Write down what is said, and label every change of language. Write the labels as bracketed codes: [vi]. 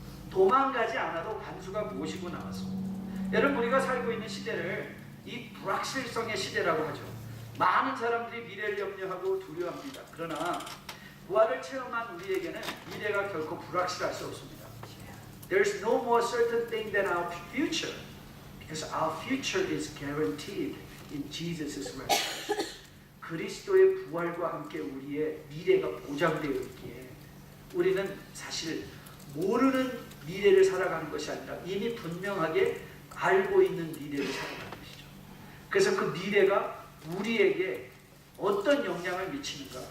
[ko] 도망가지 않아도 간수가 모시고 나왔습니다. 여러분, 우리가 살고 있는 시대를 이 불확실성의 시대라고 하죠. 많은 사람들이 미래를 염려하고 두려워합니다. 그러나 부활을 체험한 우리에게는 미래가 결코 불확실할 수 없습니다. [en] There's no more certain thing than our future, because our future is guaranteed in Jesus' resurrection. [ko] 그리스도의 부활과 함께 우리의 미래가 보장되어 있기에 우리는 사실 모르는 미래를 살아가는 것이 아니라 이미 분명하게 알고 있는 미래를 살아가는 것이죠. 그래서 그 미래가 우리에게 어떤 영향을 미치는가?